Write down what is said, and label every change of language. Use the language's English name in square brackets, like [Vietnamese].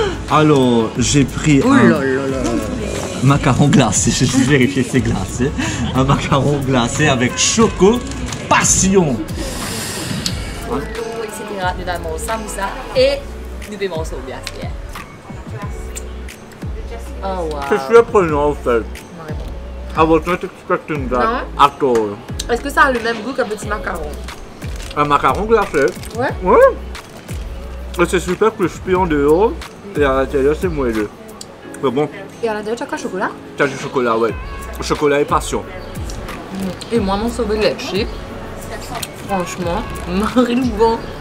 [French] Alors j'ai pris un macaron glacé, je vais vérifier si c'est glacé. Un macaron glacé avec choco passion. Etc. Nous avons samoussa et nous buvons ça au bien. [English] Oh wow. [French] Je suis apprenant en fait. [English] I was not expecting that at all. [French] Est-ce que ça a le même goût qu'un petit macaron? Un macaron glacé? Ouais. Ouais. C'est super crispy en dehors et à l'intérieur c'est moelleux. Mais bon. Et à l'intérieur tu as quoi, chocolat? Tu as du chocolat, ouais. Chocolat et passion. Et moi mon sauvé glacé. Franchement, Marie bon.